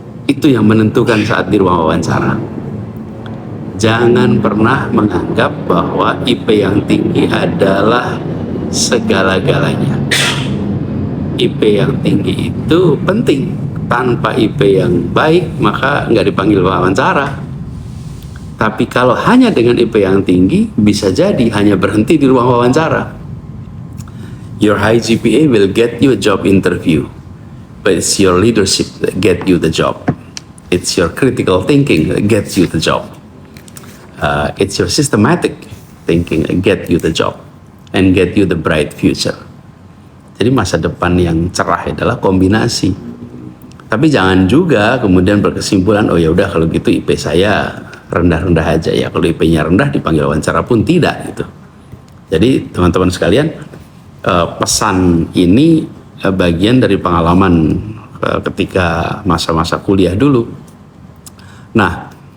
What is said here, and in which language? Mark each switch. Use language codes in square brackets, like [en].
[id] Itu yang menentukan saat di ruang wawancara. Jangan pernah menganggap bahwa IP yang tinggi adalah segala-galanya. IP yang tinggi itu penting. Tanpa IP yang baik, maka nggak dipanggil wawancara. Tapi kalau hanya dengan IP yang tinggi, bisa jadi hanya berhenti di ruang wawancara. [en] Your high GPA will get you a job interview, but it's your leadership that get you the job. It's your critical thinking that gets you the job. It's your systematic thinking that get you the job and get you the bright future. [id] Jadi masa depan yang cerah adalah kombinasi. Tapi jangan juga kemudian berkesimpulan, oh ya udah kalau gitu IP saya rendah-rendah aja ya. Kalau IP-nya rendah dipanggil wawancara pun tidak gitu. Jadi teman-teman sekalian, pesan ini bagian dari pengalaman ketika masa-masa kuliah dulu. Nah,